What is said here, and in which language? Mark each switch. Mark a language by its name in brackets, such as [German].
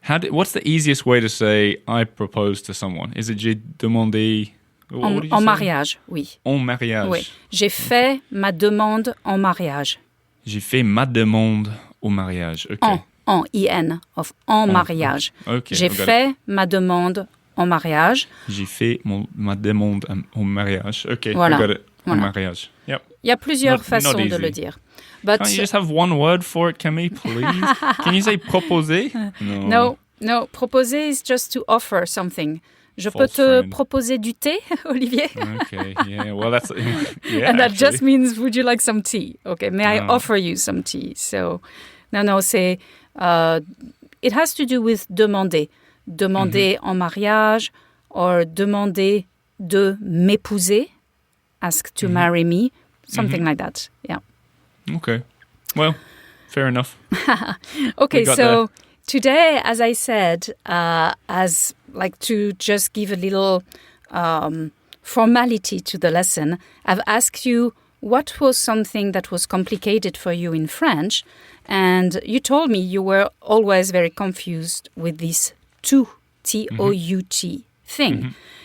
[English] What's the easiest way to say I proposed to someone? Is it [French] j'ai demandé? En mariage, oui. En mariage. Oui. J'ai fait ma demande en mariage. J'ai fait ma demande au mariage. [English] Okay. [French] En mariage. [English] Okay, [French] j'ai fait ma demande en mariage. J'ai fait ma demande au mariage. [English] Okay, [French] voilà. [English] I got it. [French] Voilà. En mariage. Yep. Il y a plusieurs façons de le dire. [English] But can't you just have one word for it, Camille, please? Can you say proposer? No. Proposer is just to offer something. [French] Je peux te proposer du thé, Olivier? [English] Okay, yeah. Well, that's... Yeah, and that just means, would you like some tea? Okay, may I offer you some tea? So, c'est... it has to do with demander. [French] Demander en mariage, or demander de m'épouser. [English] Ask to marry me, something like that. Yeah. Okay. Well, fair enough. Okay, so today, as I said, as like to just give a little formality to the lesson, I've asked you what was something that was complicated for you in French, and you told me you were always very confused with this tout, T-O-U-T thing.